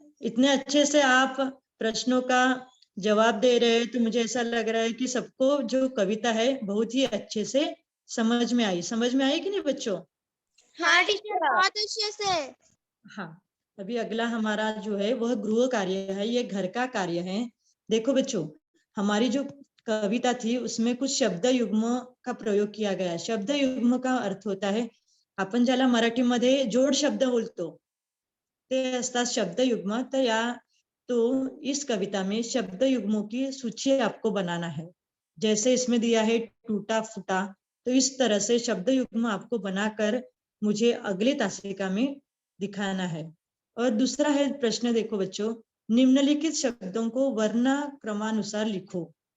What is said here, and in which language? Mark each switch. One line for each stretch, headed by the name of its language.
Hindi: इतने अच्छे से आप प्रश्नों का जवाब दे रहे हैं, तो मुझे ऐसा लग रहा है कि सबको जो कविता है बहुत ही अच्छे से समझ में आई। समझ में आई कि नहीं बच्चों? हाँ टीचर, बहुत अच्छे से। हाँ, अभी अगला हमारा जो है वह गृह कार्य है, ये घर का कार्य है। देखो बच्चों, हमारी जो कविता थी उसमें कुछ शब्द युग्म का प्रयोग किया गया है। शब्द युग्म का अर्थ होता है,
Marathi: आपण ज्याला मराठीमध्ये जोड शब्द बोलतो ते असतात शब्द युग्म।
Hindi: तो इस कविता में शब्द युग्मों की सूची आपको बनाना है। जैसे इसमें दिया है टूटा फूटा, तो इस तरह से शब्द युग्म आपको बनाकर मुझे अगली तासिका में दिखाना है। और दूसरा है प्रश्न, देखो बच्चों, निम्नलिखित शब्दों को वर्ण क्रमानुसार लिखो।